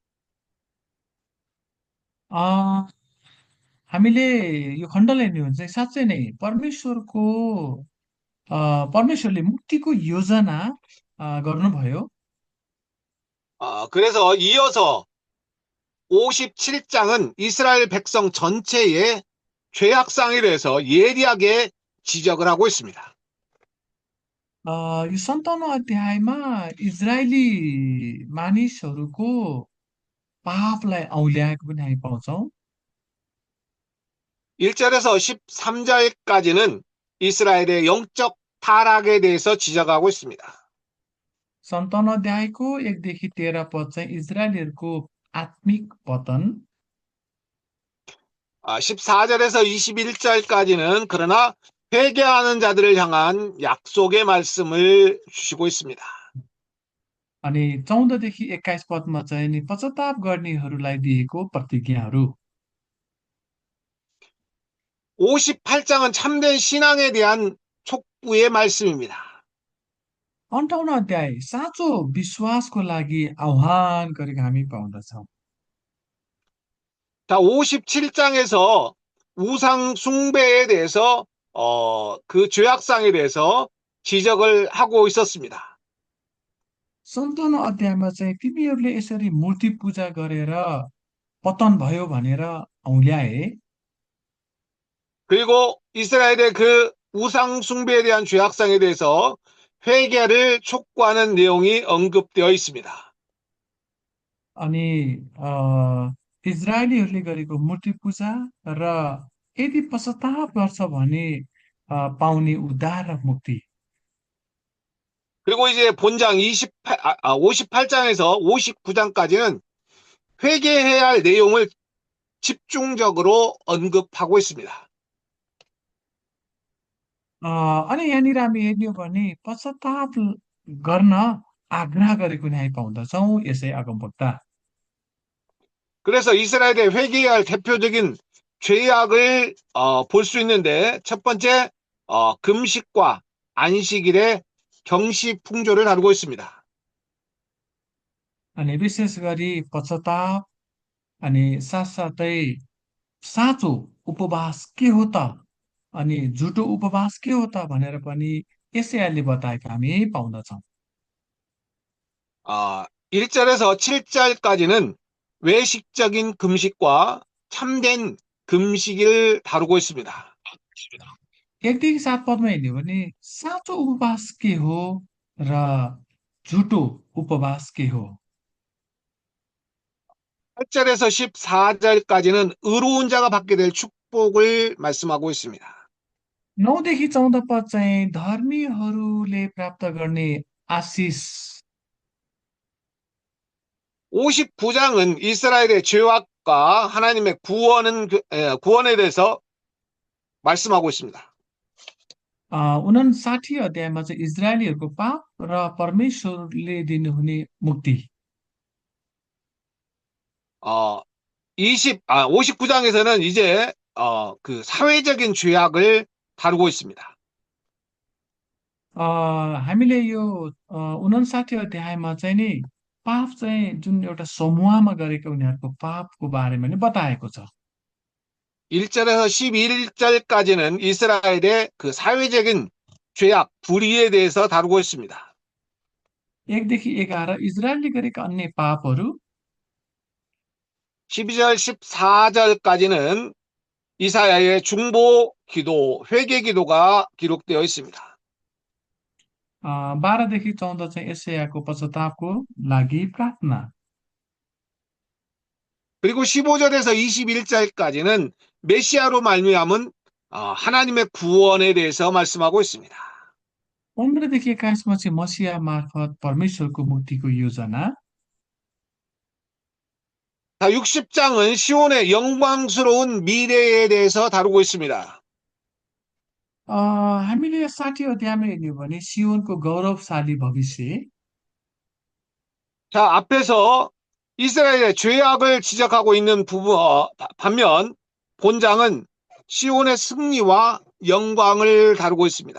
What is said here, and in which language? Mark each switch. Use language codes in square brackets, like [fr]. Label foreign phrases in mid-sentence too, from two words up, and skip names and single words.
[ne] अ, हामीले यो खण्डलाई हेर्ने हो भने चाहिँ साँच्चै नै परमेश्वरले मुक्तिको योजना गर्नुभयो। [ko] 그래서 이어서 57장은 이스라엘 백성 전체의 죄악상에 대해서 예리하게 지적을 하고 있습니다. [ne] यो 57 अध्यायमा इजरायली मानिसहरूको पापलाई औल्याएको पनि हामी पाउँछौँ। [ko] 1절에서 13절까지는 이스라엘의 영적 타락에 대해서 지적하고 있습니다. [ne] 57 अध्यायको 1 देखि 13 पद चाहिँ इजरायलीहरूको आत्मिक पतन। [ko] 14절에서 21절까지는 그러나 회개하는 자들을 향한 약속의 말씀을 주시고 있습니다. [ne] अनि 14 देखि 21 पदमा चाहिँ नि पश्चाताप गर्नेहरूलाई दिएको प्रतिज्ञाहरू। [ko] 58장은 참된 신앙에 대한 촉구의 말씀입니다. [ne] 58 अध्याय साँचो विश्वासको लागि आह्वान गरेको हामी पाउँदछौँ। [ko] 자, 57장에서 우상 숭배에 대해서 그 죄악상에 대해서 지적을 하고 있었습니다. [ne] 57 अध्यायमा चाहिँ तिमीहरूले यसरी मूर्ति पूजा गरेर पतन भयो भनेर औल्याए। [ko] 그리고 이스라엘의 그 우상 숭배에 대한 죄악상에 대해서 회개를 촉구하는 내용이 언급되어 있습니다. [ne] अनि इजरायलीहरूले गरेको मूर्ति पूजा र यदि पश्चाताप गर्छ भने पाउने उद्धार र मुक्ति। [ko] 그리고 이제 본장 58장에서 59장까지는 회개해야 할 내용을 집중적으로 언급하고 있습니다. [ne] अनि यहाँनिर हामी हेर्ने हो भने पश्चाताप गर्न आग्रह गरेको नि हामी पाउँदछौँ यसै अगमवक्ता। [ko] 그래서 이스라엘의 회개해야 할 대표적인 죄악을 볼 수 있는데 첫 번째 금식과 안식일의 경시 풍조를 다루고 있습니다. [ne] अनि विशेष गरी पश्चाताप अनि साथसाथै साँचो उपवास के हो त अनि झुटो उपवास के हो त भनेर पनि यसैले बताएको हामी पाउँदछौँ। [ko] 1절에서 7절까지는 외식적인 금식과 참된 금식을 다루고 있습니다. [ne] 1 देखि 7 पदमा हेर्ने हो भने साँचो उपवास के हो र झुटो उपवास के हो। [ko] 8절에서 14절까지는 의로운 자가 받게 될 축복을 말씀하고 있습니다. [ne] 9 देखि 14 पद चाहिँ धर्मीहरूले प्राप्त गर्ने आशिष। [ko] 59장은 이스라엘의 죄악과 하나님의 구원에 대해서 말씀하고 있습니다. [ne] 59 अध्यायमा चाहिँ इजरायलीहरूको पाप र परमेश्वरले दिनुहुने मुक्ति। [ko] 59장에서는 이제 그 사회적인 죄악을 다루고 있습니다. [ne] हामीले यो 59 अध्यायमा चाहिँ नि पाप चाहिँ जुन एउटा समूहमा गरेको उनीहरूको पापको बारेमा नि बताएको छ। [ko] 1절에서 11절까지는 이스라엘의 그 사회적인 죄악, 불의에 대해서 다루고 있습니다. [ne] 1देखि 11 इजरायलले गरेका अन्य पापहरू [ko] 12절, 14절까지는 이사야의 중보 기도, 회개 기도가 기록되어 있습니다. [ne] 12देखि 14 चाहिँ एसायाको पश्चातापको लागि प्रार्थना [ko] 그리고 15절에서 21절까지는 메시아로 말미암은 하나님의 구원에 대해서 말씀하고 있습니다. [ne] 15देखि 21मा चाहिँ मसिहा मार्फत परमेश्वरको मुक्तिको योजना [ko] 자, 60장은 시온의 영광스러운 미래에 대해서 다루고 있습니다. [ne] हामीले 60 अध्यायमा हेर्ने हो भने सियोनको गौरवशाली भविष्य [ko] 자, 앞에서 이스라엘의 죄악을 지적하고 있는 반면 본장은 시온의 승리와 영광을 다루고 있습니다.